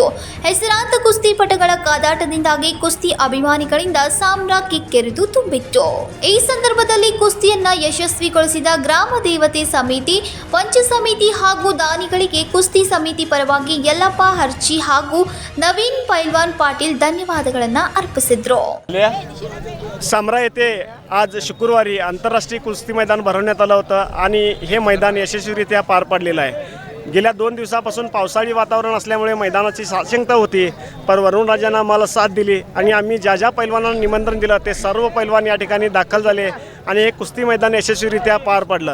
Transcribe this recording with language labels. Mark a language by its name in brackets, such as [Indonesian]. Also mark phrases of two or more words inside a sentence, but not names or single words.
[Kannada] ಹೆಸರಾಂತ ಕುಸ್ತಿಪಟುಗಳ ಕಾದಾಟದಿಂದಾಗಿ ಕುಸ್ತಿ ಅಭಿಮಾನಿಗಳಿಂದ ಸಾಮ್ರಾ ಕಿಕ್ಕೆರೆದು ತುಂಬಿತ್ತು. ಈ ಸಂದರ್ಭದಲ್ಲಿ ಕುಸ್ತಿಯನ್ನ ಯಶಸ್ವಿಗೊಳಿಸಿದ ಗ್ರಾಮ ದೇವತೆ ಸಮಿತಿ, ಪಂಚ ಸಮಿತಿ ಹಾಗೂ ದಾನಿಗಳಿಗೆ ಕುಸ್ತಿ ಸಮಿತಿ ಪರವಾಗಿ ಯಲ್ಲಪ್ಪ ಹರ್ಚಿ ಹಾಗೂ ನವೀನ್ ಪೈಲ್ವಾನ್ पाटील धन्यवादಗಳನ್ನು अर्पिಸಿದ್ರು. [Marathi] सामरा येथे आज शुक्रवारी आंतरराष्ट्रीय कुस्ती मैदान भरवण्यात आलं होतं आणि हे मैदान यशस्वीरित्या पार पडलेलं आहे. गेल्या 2 दिवसापासून पावसाळी वातावरण असल्यामुळे मैदानाची साशंकता होती, पण वरुण राजानं आम्हाला साथ दिली आणि आम्ही ज्या पैलवानांना निमंत्रण दिलं ते सर्व पैलवान या ठिकाणी दाखल झाले आणि हे कुस्ती मैदान यशस्वीरित्या पार पडलं.